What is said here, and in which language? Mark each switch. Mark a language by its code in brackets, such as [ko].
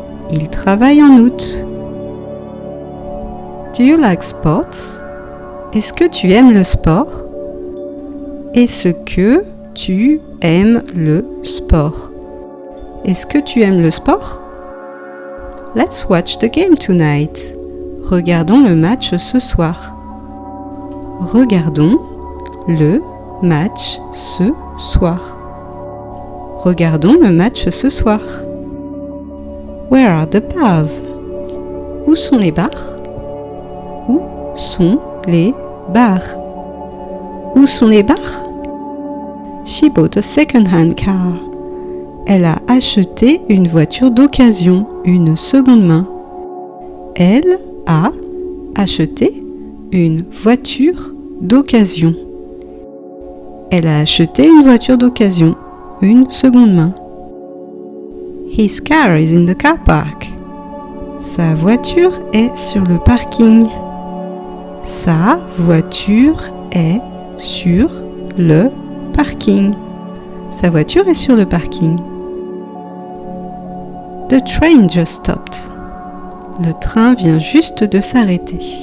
[fr] Il travaille en août. [en] Do you like sports? [fr] Est-ce que tu aimes le sport? Est-ce que tu aimes le sport? Est-ce que tu aimes le sport? [en] Let's watch the game tonight. [fr] Regardons le match ce soir. Regardons le match ce soir. Regardons le match ce soir. [en] Where are the bars? [fr] Où sont les bars? Où sont les bars? Où sont les bars? [en] She bought a second-hand car. [fr] Elle a acheté une voiture d'occasion, une seconde main. Elle a acheté une voiture d'occasion. Elle a acheté une voiture d'occasion, une seconde main. [en] His car is in the car park. [fr] Sa voiture est sur le parking. Sa voiture est sur le parking. Sa voiture est sur le parking. [en] The train just stopped. [fr] Le train vient juste de s'arrêter.